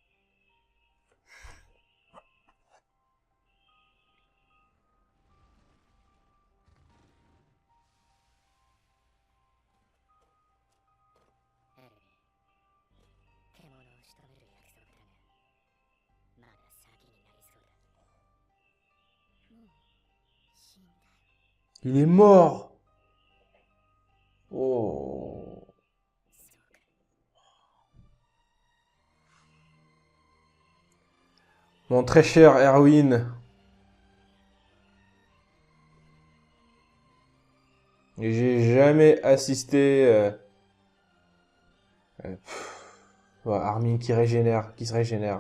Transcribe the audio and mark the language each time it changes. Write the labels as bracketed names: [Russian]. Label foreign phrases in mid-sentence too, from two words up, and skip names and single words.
[Japanese] エルヴィン、獣を仕留める約束だが、まだ先になりそうだ。もう死んだ。 [French] Il est mort! Oh. [Japanese] そうか。 [French] Mon très cher Erwin. J'ai jamais assisté... ouais, Armin qui se régénère.